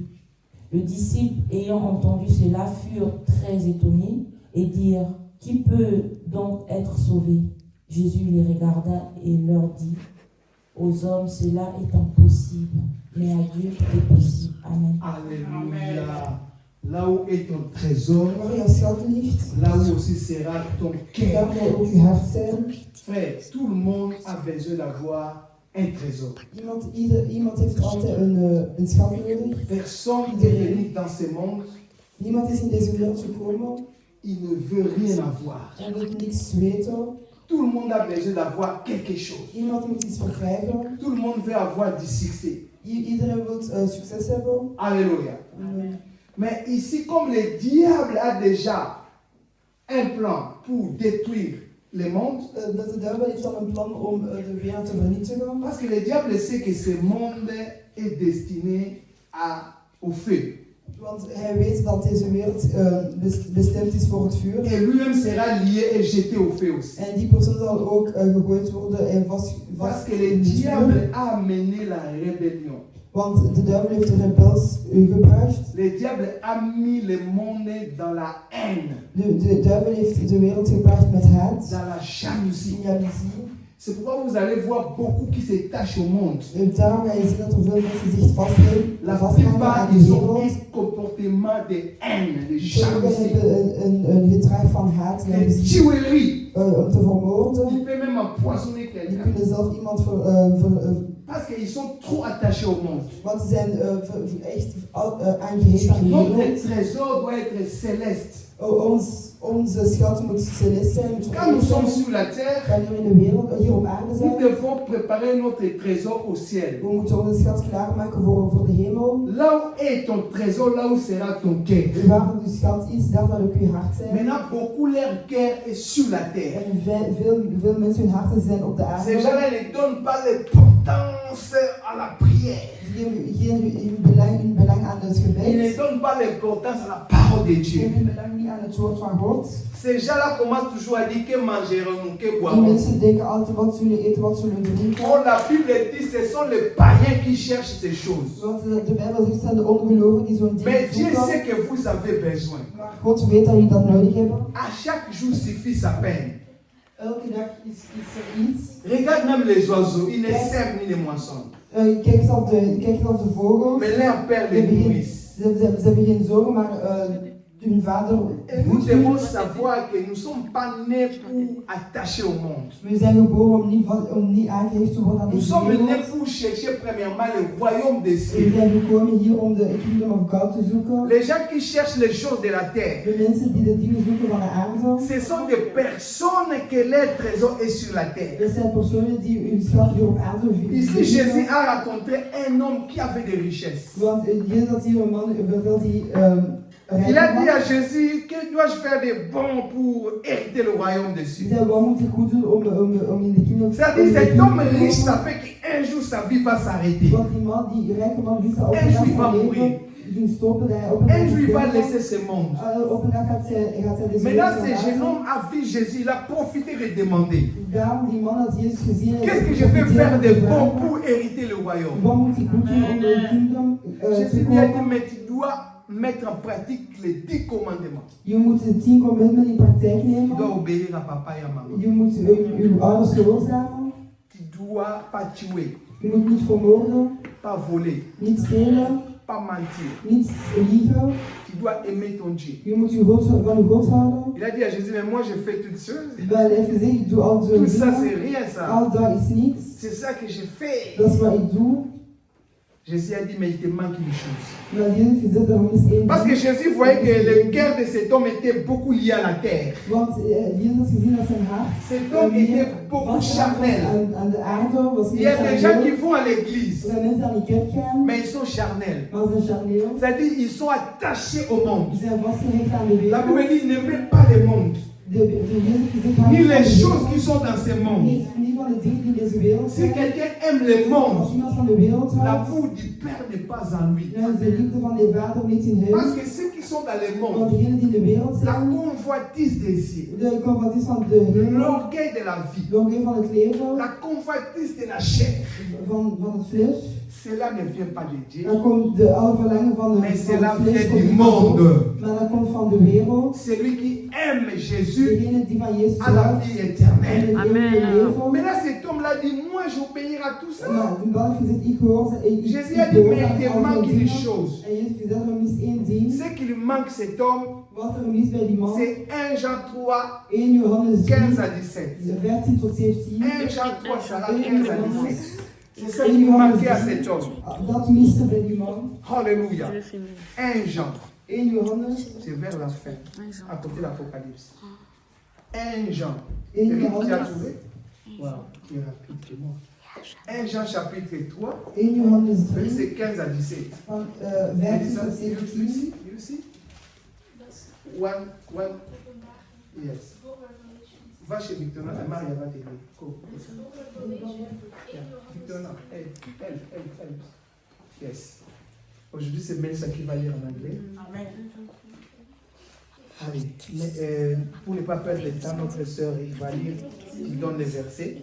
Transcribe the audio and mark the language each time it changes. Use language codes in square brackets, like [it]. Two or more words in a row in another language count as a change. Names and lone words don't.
[fr] Les disciples, ayant entendu cela, furent très étonnés et dirent, qui peut donc être sauvé? Jésus les regarda et leur dit, aux hommes cela est impossible, mais à Dieu tout est possible. Amen. Alléluia. Là où est ton trésor, [nl] Waar jouw schat ligt, [fr] là où aussi sera ton cœur. [nl] daar zal ook uw hart zijn. [fr] Frère, tout le monde a besoin d'avoir un trésor. [nl] Iemand heeft altijd een schat nodig. [fr] Personne n'est venu dans ce monde, [nl] Niemand is in deze wereld gekomen [fr] il ne veut rien avoir. [nl] en wil niks weten. [fr] Tout le monde a besoin d'avoir quelque chose. [nl] Iemand moet iets verkrijgen. [fr] Tout le monde veut avoir du succès. [nl] Iedereen wil succes hebben. [fr] Alléluia. Mais ici, comme le diable a déjà un plan pour détruire le monde. [nl] De duivel heeft dan een plan om de wereld te vernietigen. [fr] Parce que le diable sait que ce monde est destiné au feu. [nl] Want hij weet dat deze wereld bestemd is voor het vuur. [fr] Et lui-même sera lié et jeté au feu aussi. [nl] En die persoon zal ook gegooid worden en [fr] Parce que le diable a amené la rébellion. [nl] Want de duivel heeft de rebels gebracht. [fr] Le diable a mis le monde dans la haine, [nl] De duivel heeft de wereld gebracht met haat, [fr] dans la jalousie. [nl] jaloezie. [fr] C'est pourquoi vous allez voir beaucoup qui se tachent au monde. [nl] En daarom ga je zien dat er veel mensen zich vasthangen [fr] La [nl] aan [fr] plupart, [nl] de [fr] ils ont [nl] wereld. [fr] un comportement de haine, de [nl] Sommigen [fr] jalousie, [nl] hebben een gedrag van haat, de jaloezie, [fr] tuerie. [nl] om te vermoorden. [fr] Il peut même empoisonner [nl] Die [fr] quelqu'un. [nl] kunnen zelf iemand [fr] Parce qu'ils sont trop attachés au monde. [nl] want ze zijn echt aangehecht aan de [fr] Notre [nl] wereld. [fr] trésor doit être céleste. [nl] Onze schat moet celest zijn, moet [fr] Quand nous sommes [nl] zijn. [fr] sur la terre, [nl] Wanneer we in de wereld, hier op aarde [fr] nous [nl] zijn, [fr] devons préparer notre trésor au ciel. [nl] we moeten onze schat klaarmaken voor de hemel. [fr] Là où est ton trésor, là où sera ton cœur. [nl] Waar de schat is, daar zal ook uw hart zijn. [fr] Maintenant, beaucoup leur cœur est sur la terre. [nl] En veel mensen hun harten zijn op de [fr] Ces [nl] aarde. [fr] gens-là ne donnent pas l'importance à la prière. [nl] Ze geven geen belang aan het [fr] Ils [nl] gebed. [fr] ne donnent pas l'importance à la parole de [nl] Ze [fr] Dieu. [nl] geven belang niet aan het woord van God. [fr] Ces gens-là commencent toujours à dire que mangerons-nous, que [nl] Die [fr] boirons-nous. [nl] mensen denken altijd wat zullen eten, wat zullen drinken. [fr] Or, la Bible dit ce sont les païens qui cherchent ces choses. [nl] Want de Bijbel zegt, het zijn de ongelovigen die zo'n [fr] Mais [nl] dingen [fr] Dieu [nl] zoeken. [fr] sait que vous avez besoin. [nl] Maar God weet dat jullie dat nodig hebben. [fr] À chaque jour suffit sa peine. [nl] Elke dag is er iets. [fr] Regarde même les oiseaux, ils ne sèment ni ne moissonnent. [nl] Kijk eens op de vogels. [fr] Mais leur père les nourrit. [nl] Ze hebben geen zorgen, maar hun vader [fr] Et nous [nl] voedt [fr] devons [nl] hun. [fr] savoir que nous ne sommes pas nés pour attacher au monde. [nl] We zijn geboren om niet aangehecht te worden aan [fr] Nous [nl] deze [fr] sommes nés [nl] wereld. [fr] pour chercher premièrement le royaume des [nl] We [fr] cieux. [nl] zijn gekomen hier om de [en] Kingdom of God [nl] te zoeken. [fr] Les gens qui cherchent les choses de la terre, [nl] De mensen die de dingen zoeken van de aarde. [fr] ce sont des personnes que leur trésor est sur la terre. [nl] Dat zijn personen die hun schat hier op aarde [fr] Ici, [nl] vinden. [fr] Jésus a rencontré un homme qui avait des richesses. [nl] Want Jezus had hier een man verteld die [fr] Il a dit à [nl] rijk was. [fr] Jésus, que dois-je faire de bon pour hériter le royaume des [nl] Die [fr] cieux? [nl] zei, wat moet ik goed doen om in de Kingdom [fr] C'est-à-dire, cet homme riche, ça fait qu'un jour sa vie va s'arrêter. [nl] Want die man, die rijke man, wist dat op [fr] En [nl] een dag [fr] je va [nl] van [fr] mourir. [nl] leven ging stoppen. Dat hij op een dag [fr] Un jour, il va [nl] sterven. [fr] laisser ce monde. [nl] Op een dag gaat hij deze [fr] Maintenant, [nl] wereld [fr] ce jeune [nl] verlaten. [fr] homme a vu Jésus, il a profité de demander, [nl] Daarom die man had Jezus gezien. [fr] en qu'est-ce que je peux faire de bon pour hériter le royaume? [nl] Wat moet ik goed doen om de Kingdom [fr] Jésus [nl] te [fr] lui a dit, [nl] komen? [fr] mais tu dois mettre en pratique les 10 commandements. [nl] Je moet de 10 commandementen in praktijk [fr] Tu dois [nl] nemen. [fr] obéir à papa et à maman. [nl] Je moet uw ouders gehoorzamen. [fr] Tu dois pas tuer, [nl] Je moet niet vermoorden, [fr] pas voler, [nl] niet stelen, [fr] pas mentir. [nl] niet liegen. [fr] Tu dois aimer ton Dieu. [nl] Je moet van uw God houden. [fr] Il a dit à Jésus, mais moi je fais toutes choses. [nl] Wel, hij heeft gezegd, ik doe al zo [fr] Tout ça, [nl] dingen. [fr] c'est rien ça. [nl] Al dat is niets. [fr] C'est ça que je fais. [nl] Dat is wat ik doe. [fr] Jésus a dit, mais il te manque une chose. [nl] Maar Jezus gezegd, er is één [fr] Parce que [nl] ding. [fr] Jésus voyait que le cœur de cet homme était beaucoup lié à la terre. [nl] Want Jezus had gezien dat zijn hart [fr] Cet homme était beaucoup charnel. [nl] aan de aarde was. [fr] Il y a des gens qui vont à l'église, [nl] Er zijn mensen die aan de kerk gaan, [fr] mais ils sont charnels. [nl] maar ze zijn charneel. [fr] C'est-à-dire, ils sont attachés au monde. [nl] Ze zijn vastgehecht aan de [fr] La [nl] wereld. [fr] Bible dit, n'aimez pas le monde, [nl] Jezus gezegd, [fr] ni les choses qui sont dans ce monde. [nl] niet van de dingen die in deze wereld [fr] Si [nl] zijn. [fr] quelqu'un aime le [nl] Als [fr] monde, [nl] iemand van de wereld houdt, [fr] l'amour du Père n'est pas en lui. [nl] dan is de liefde van de vader niet in [fr] Parce [nl] hem. [fr] que ceux qui sont dans le [nl] Want [fr] monde, [nl] degenen die in de wereld [fr] la [nl] zijn, [fr] convoitise des yeux, [nl] de convoitise van de hemel, [fr] l'orgueil de la vie, [nl] de omgeving van het leven, [fr] la convoitise de la chair, [nl] van het vlees. [fr] cela ne vient pas de Dieu, [nl] Dan komt de alle verlangen van [fr] mais [nl] van [fr] cela [nl] het vlees [fr] vient [nl] komt [fr] du [nl] niet van God, [fr] monde. [nl] maar dat komt van de wereld. [fr] Celui qui aime Jésus [nl] Degene die van Jezus [fr] a la [nl] houdt [fr] vie [nl] en [fr] éternelle. [nl] het eeuwige leven. [fr] Maintenant, cet homme-là dit, moi j'obéirai à tout ça. [nl] Maar die man heeft gezegd, ik hoor ze. [fr] Jésus a dit, mais il te manque une chose. [nl] En Jezus heeft gezegd, er mist één ding. [fr] Ce qui lui manque cet homme, [nl] Wat er mist bij die man. [fr] c'est 1 Jean 3, [nl] 1 Johannes [fr] 15 à [nl] 3, [fr] 17. [nl] 14 tot 17. [fr] 1 Jean 3, ça va 15 à 17. C'est ça qui manquait à cet homme. [nl] Dat miste bij die man. [fr] Alléluia. 1 Jean, [nl] 1 Johannes. [fr] c'est vers la fin, à côté de l'Apocalypse. 1 Jean. [nl] 1 [fr] Eric, tu as [nl] Johannes. [fr] trouvé? Wow, qui est rapide que moi. 1 Jean chapitre 3, [nl] 1 Johannes 3. [fr] verset 15 à 17. [nl] Van [fr] Il [nl] 15 [fr] dit ça, [nl] tot [en] you [nl] 17. [en] see? You see? One, yes. [fr] Va chez Victorina, la Maria va t'aider. [en] Go. Yeah. Victorina, elle. Yes. [fr] Aujourd'hui, c'est Melissa qui va lire en anglais. Amen. Allez, mais, pour ne pas perdre le temps, notre sœur, il va lire, il donne les versets.